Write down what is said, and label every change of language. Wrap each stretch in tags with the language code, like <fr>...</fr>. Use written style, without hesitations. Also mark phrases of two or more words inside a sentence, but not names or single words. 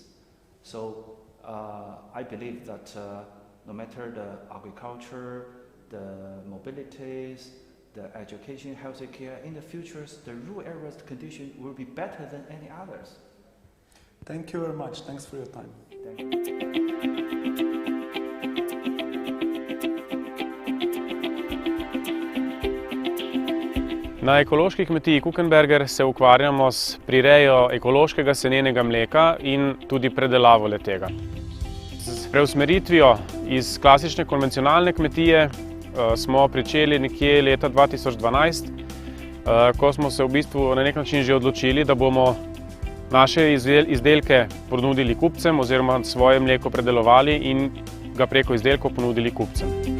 <en>So I believe that no matter the agriculture, the mobilities, the education, health care, in the futures, the rural areas condition will be better than any others. Thank you very much. Thanks for your time. Thank you.</en> <sl>Na ekološki kmetiji Kukenberger se ukvarjamo s prirejo ekološkega senenega mleka in tudi predelavo le-tega. S preusmeritvijo iz klasične konvencionalne kmetije smo pričeli nekje leta 2012, ko smo se v bistvu na nek način že odločili, da bomo naše izdelke ponudili kupcem oziroma svoje mleko predelovali in ga preko izdelkov ponudili kupcem.</sl>